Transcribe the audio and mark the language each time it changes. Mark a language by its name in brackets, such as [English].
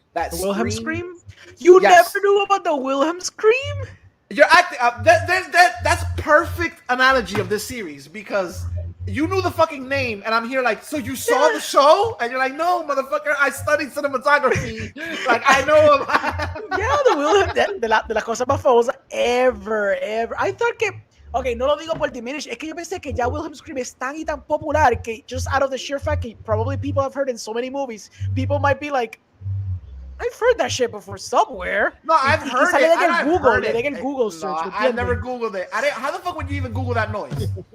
[English] the Wilhelm scream. You never knew about the Wilhelm scream? You're acting. That's perfect analogy of this series because you knew the fucking name, and I'm here like, so you saw the show, and you're like, no, motherfucker, I studied cinematography. Like I know. [Spanish] The Wilhelm de las cosas más famosas [English] ever. I thought [Spanish] que. Okay, no lo digo por diminish. Es que yo pensé que ya Wilhelm Scream es tan y tan popular que [English] just out of the sheer fact that probably people have heard in so many movies, people might be like, I've heard that shit before somewhere. No, I've heard it. I've heard it. Google search. No, I never Googled it. How the fuck would you even Google that noise?